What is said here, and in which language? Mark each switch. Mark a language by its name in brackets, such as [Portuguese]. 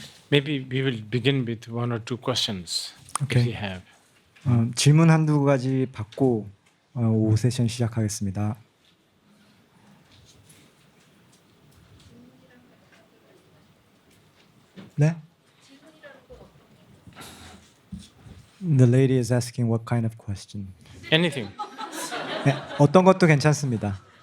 [English] Maybe we will begin with one or two questions if Okay. you have. [Korean] 질문 한두 가지 받고 오후 세션 시작하겠습니다. 네? [English] The lady is asking what kind of question. Anything. [Korean] 네, 어떤 것도 괜찮습니다.